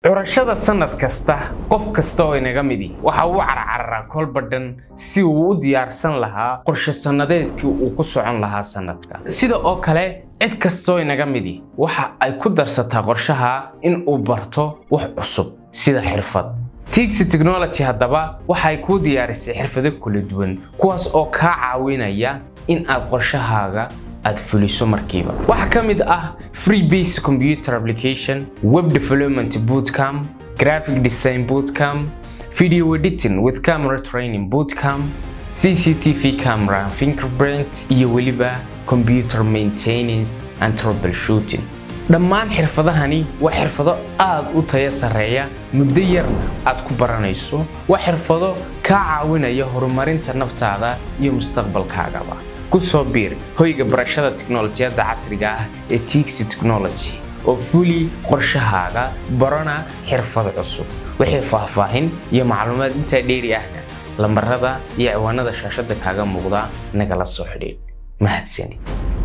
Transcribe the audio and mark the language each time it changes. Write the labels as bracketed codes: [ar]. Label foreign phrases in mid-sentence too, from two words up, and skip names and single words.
[so] curashada sanad kasta qof kasta oo inaga midi waxa uu carcaraa kol badhan si uu u diyaarsan lahaa qorshe sanadeedkii uu ku socon lahaa sanadka sida oo kale cid kasta oo inaga midi waxa ay ku darsataa qorshaha in uu barto wax cusub sida xirfad Tixi Technology haddaba waxa ay ku diyaarisay xirfado kala duwan kuwaas oo ka caawinaya in aad qorshahaaga aad fuliso markiiba waxa kamid ah [en] free basic computer application web development bootcamp graphic design bootcamp video editing with camera training bootcamp CCTV camera fingerprint [so] iyo waliba [en] computer maintenance and troubleshooting [so] dhammaan xirfadahani waa xirfado aad u tayo sareeya muddo yarna aad ku baranayso waa xirfado ka caawinaya horumarinta naftaada iyo mustaqbalkaaga kusoo biir hoyga barashada tiknoolajiyada casriga ah ee Tixi Technology oo fuli qorshahaaga barana xirfado cusub wixii faahfaahin iyo macluumaad inta dheeri ah lambarada iyo ciwaanada shaashada kaaga muuqda nagala soo xidhiidh mahadsanid